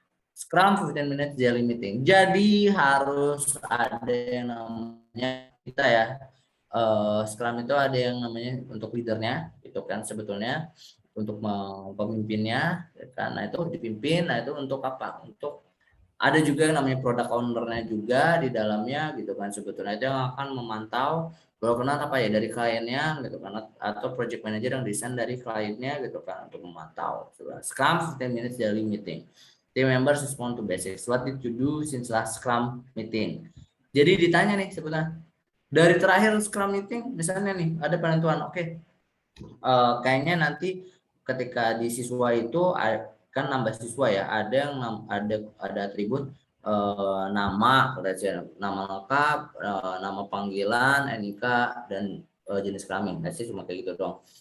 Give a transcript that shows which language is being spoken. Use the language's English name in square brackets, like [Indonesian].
[English] Scrum 15 minutes daily meeting. [Indonesian] Jadi harus ada yang namanya kita ya, Scrum itu ada yang namanya untuk leadernya itu kan, sebetulnya untuk pemimpinnya ya kan. Nah, itu dipimpin. Nah, itu untuk apa? Untuk ada juga yang namanya product owner-nya juga di dalamnya gitu kan, sebetulnya itu yang akan memantau berkenan apa ya dari kliennya gitu kan, atau project manager yang desain dari kliennya gitu kan untuk memantau. [English] Scrum 15 minutes daily meeting. Team members respond to basics. What did you do since last Scrum meeting? [Indonesian] Jadi ditanya nih sebetulnya dari terakhir Scrum meeting misalnya nih ada penentuan, oke, kayaknya nanti ketika di siswa itu kan nambah siswa ya, ada yang ada atribut nama, nama lengkap, nama panggilan, NIK, dan jenis kelamin. Nah, sih cuma kayak gitu dong.